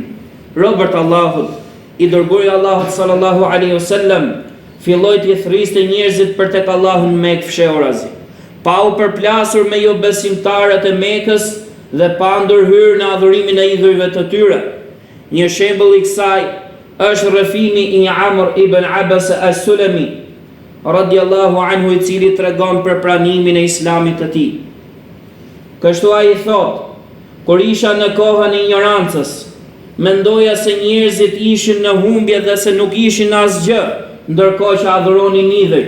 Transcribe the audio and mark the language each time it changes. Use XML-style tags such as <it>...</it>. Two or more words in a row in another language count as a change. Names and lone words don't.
<sq>Robert Allahut, i dërguari Allahut</sq> <ar>صلى الله عليه وسلم,</ar> <sq>filloi të thriste njerëzit për tek Allahu në Mekë fshehurazi, pa u përplasur me jo besimtarët e Mekës dhe pa ndërhyrë në adhurimin e idhujve të tyre. Një shembull i kësaj është rrëfimi i Amr ibn Abbas as-Sulami</sq> <ar>رضي الله عنه,</ar> <sq>i cili tregon për pranimin e islamit të tij. Kështu ai thot: kur isha në kohën e ignorancës, mendoja se njerëzit ishin në humbje dhe se nuk ishin asgjë, ndërkohë që adhuronin idhujt.</sq>